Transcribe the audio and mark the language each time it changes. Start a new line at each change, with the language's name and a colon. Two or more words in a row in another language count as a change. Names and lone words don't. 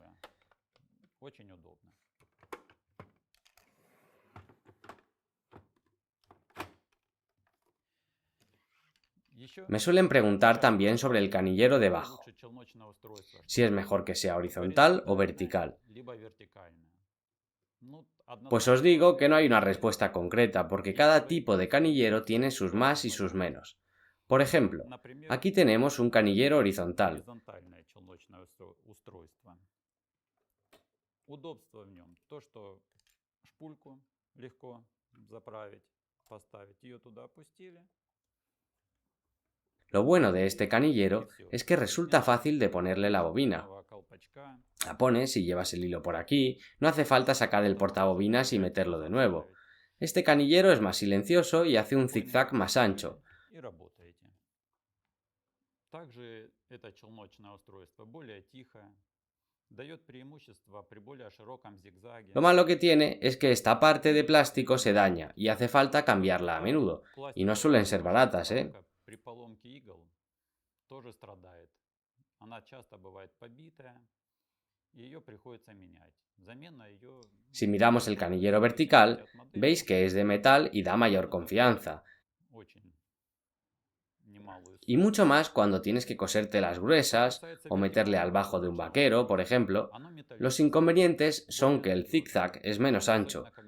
Spanish: Me suelen preguntar también sobre el canillero debajo, si es mejor que sea horizontal o vertical. Pues os digo que no hay una respuesta concreta, porque cada tipo de canillero tiene sus más y sus menos. Por ejemplo, aquí tenemos un canillero horizontal.
Russian: Удобство в нем. То, что шпульку легко заправить, поставить. Ее туда опустили.
Spanish: Lo bueno de este canillero es que resulta fácil de ponerle la bobina. La pones y llevas el hilo por aquí, no hace falta sacar el portabobinas y meterlo de nuevo. Este canillero es más silencioso y hace un zigzag más ancho.
Russian: Также это челночное устройство более тихое, дает преимущество при более широком зигзаге.
Spanish: Lo malo que tiene es que esta parte de plástico se daña y hace falta cambiarla a menudo, y no suelen ser baratas, ¿eh?
Russian: При поломке игл тоже страдает. Она часто бывает побитая, y ее приходится менять. Замена ее.
Spanish: Si miramos el canillero vertical, veis que es de metal y da mayor confianza. Y mucho más cuando tienes que coser telas gruesas o meterle al bajo de un vaquero, por ejemplo. Los inconvenientes son que el zigzag es menos ancho.